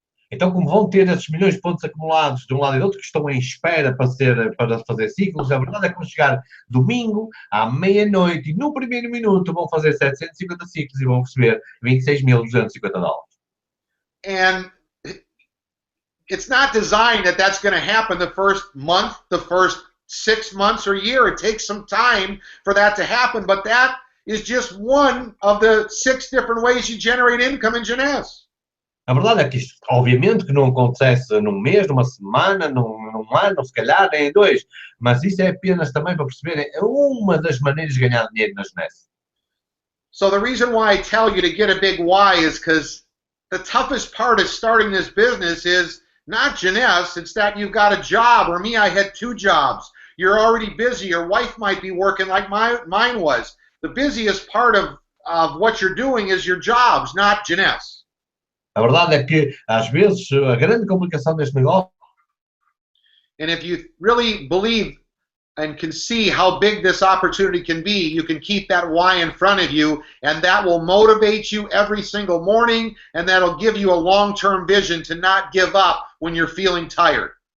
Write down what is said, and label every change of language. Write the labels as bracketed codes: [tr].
[pt] Então, como vão ter esses milhões de pontos acumulados de um lado e do outro, que estão em espera para fazer ciclos, a verdade é que vão chegar domingo, à meia-noite, e no primeiro minuto vão fazer 750 ciclos e vão receber $26.250. [en] And it's not designed that that's going to happen the first month, the first 6 months or year. It takes some time for that to happen, but that is just one of the 6 different ways you generate income in Jeunesse. [pt] A verdade é que isto, obviamente, que não acontece num mês, numa semana, num ano, se calhar, nem em 2, mas isso é apenas também para perceberem uma das maneiras de ganhar dinheiro na Jeunesse. [en] So the reason why I tell you to get a big why is because the toughest part of starting this business is not Jeunesse, it's that you've got a job, or me, I had 2 jobs. You're already busy, your wife might be working like mine was. The busiest part of what you're doing is your jobs, not Jeunesse. [pt] A verdade é que, às vezes, a grande complicação deste negócio... [en] And if you really believe and can see how big this opportunity can be, you can keep that why in front of you, and that will motivate you every single morning, and that'll give you a long-term vision to not give up when you're feeling tired.